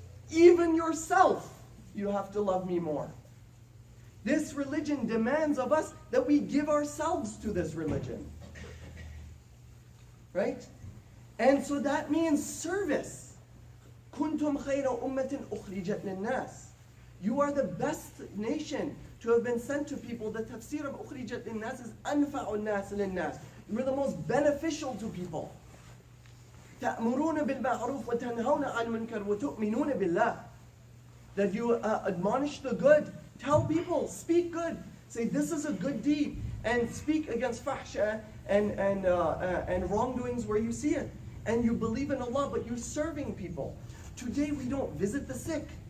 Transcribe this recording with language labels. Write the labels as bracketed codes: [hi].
[en] Even yourself, you have to love me more. This religion demands of us that we give ourselves to this religion. Right? And so that means service. [ar] كُنْتُمْ خَيْرَ أُمَّةٍ أُخْرِجَتْ لِلنَّاسِ. [en] You are the best nation to have been sent to people. The tafsir of [ar] أخرجت للناس is أنفع الناس للناس. [en] You're the most beneficial to people. [ar] تأمرون بالمعروف وتنهون عن المنكر وتؤمنون بالله. [en] That you admonish the good. Tell people, speak good. Say this is a good deed. And speak against fahsha and wrongdoings where you see it. And you believe in Allah, but you're serving people. Today we don't visit the sick.